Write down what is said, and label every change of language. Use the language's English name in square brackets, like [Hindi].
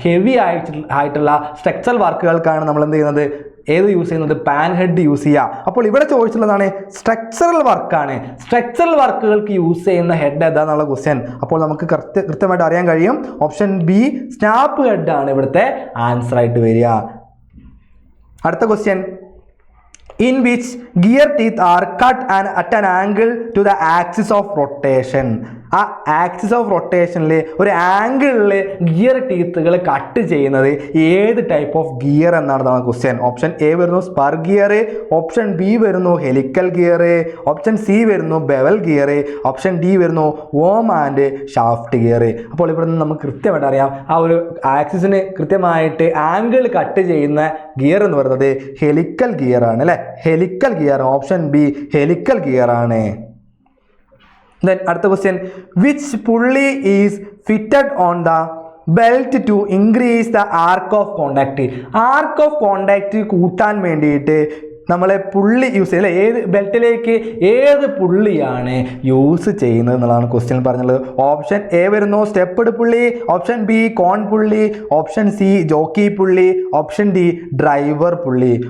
[Malayalam] Heavy ആയിട്ടുള്ള structural വർക്കുകൾക്കാണ് നമ്മൾ എന്ത് ചെയ്യുന്നത്? ഏത് യൂസ് ചെയ്യുന്നത്? പാൻ ഹെഡ് യൂസ് ചെയ്യുക. അപ്പോൾ ഇവിടെ ചോദിച്ചിട്ടുള്ളതാണ് സ്ട്രക്ചറൽ വർക്കാണ്. സ്ട്രക്ചറൽ വർക്കുകൾക്ക് യൂസ് ചെയ്യുന്ന ഹെഡ് ഏതാന്നുള്ള ക്വസ്റ്റ്യൻ. അപ്പോൾ നമുക്ക് കൃത്യമായിട്ട് അറിയാൻ കഴിയും. ഓപ്ഷൻ ബി സ്നാപ്പ് ഹെഡ് ആണ് ഇവിടുത്തെ ആൻസർ ആയിട്ട് വരിക. അടുത്ത question, [English] in which gear teeth are cut and at an angle to the axis of rotation? [Malayalam] ആ ആക്സിസ് ഓഫ് റൊട്ടേഷനിൽ ഒരു ആംഗിളിൽ ഗിയർ ടീത്തുകൾ കട്ട് ചെയ്യുന്നത് ഏത് ടൈപ്പ് ഓഫ് ഗിയർ എന്നാണ് ക്വസ്റ്റ്യൻ. ഓപ്ഷൻ എ വരുന്നു സ്പർ ഗിയർ, ഓപ്ഷൻ ബി വരുന്നു ഹെലിക്കൽ ഗിയർ, ഓപ്ഷൻ സി വരുന്നു bevel gear, option D വരുന്നു വോം ആൻഡ് ഷാഫ്റ്റ് ഗിയർ. അപ്പോൾ ഇവിടെ നിന്ന് നമുക്ക് കൃത്യമായിട്ട് അറിയാം ആ ഒരു ആക്സിസിന് കൃത്യമായിട്ട് ആംഗിൾ കട്ട് ചെയ്യുന്ന ഗിയർ എന്ന് പറയുന്നത് ഹെലിക്കൽ ഗിയർ ആണ് അല്ലേ? Helical gear, option B helical gear ആണ്. [English] Then [Malayalam] അടുത്ത question, [English] which pulley is fitted on the belt to increase the arc of contact? [Malayalam] Arc of contact കൂട്ടാൻ വേണ്ടിയിട്ട് നമ്മൾ പുള്ളി യൂസ് ചെയ്യില്ല. ഏത് ബെൽറ്റിലേക്ക് ഏത് പുള്ളിയാണ് യൂസ് ചെയ്യുന്നത് എന്നുള്ളതാണ് ക്വസ്റ്റ്യൻ പറഞ്ഞുള്ളത്. ഓപ്ഷൻ എ വരുന്നു സ്റ്റെപ്പ്ഡ് പുള്ളി, ഓപ്ഷൻ ബി കോൺ പുള്ളി, ഓപ്ഷൻ സി ജോക്കി പുള്ളി, ഓപ്ഷൻ ഡി ഡ്രൈവർ പുള്ളി.